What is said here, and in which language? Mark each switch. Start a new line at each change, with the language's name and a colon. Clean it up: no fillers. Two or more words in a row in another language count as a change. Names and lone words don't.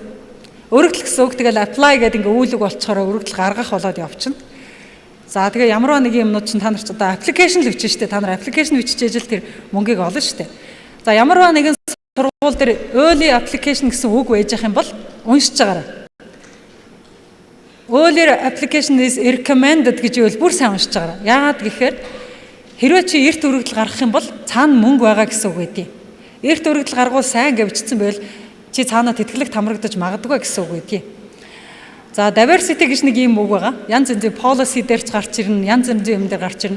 Mongolian: Өргөдөл гэсэн үг тэгэл apply гэдэг ингээ үйлэг болцохоор өргөдөл гаргах болоод явчихна. За тэгээ ямарваа нэг юмнууд чинь та нар ч одоо application л бичнэ шүү дээ. Та нар application бичиж ижил тэр мөнгийг олно шүү дээ. За ямарваа нэгэн сургууль дээр
English: early application
Mongolian: гэсэн үг байж ах юм бол уншиж байгаарай.
English: Early application is recommended
Mongolian: гэж ивэл бүр сайн уншиж байгаарай. Яагаад гэхээр хэрвээ чи эрт өргөдөл гаргах юм бол цаана мөнгө байгаа гэсэн үг байдیں۔ Эрт өргөдөл гаргуул сайн гэж бичсэн байвал чи цаанаа тэтгэлэг тамрагдаж магадгүй гэсэн үг байдیں۔ За diversity гэж нэг юм үг байгаа. Янз янзын policy дээр ч гарч ирнэ, янз янзын юм дээр гарч ирнэ.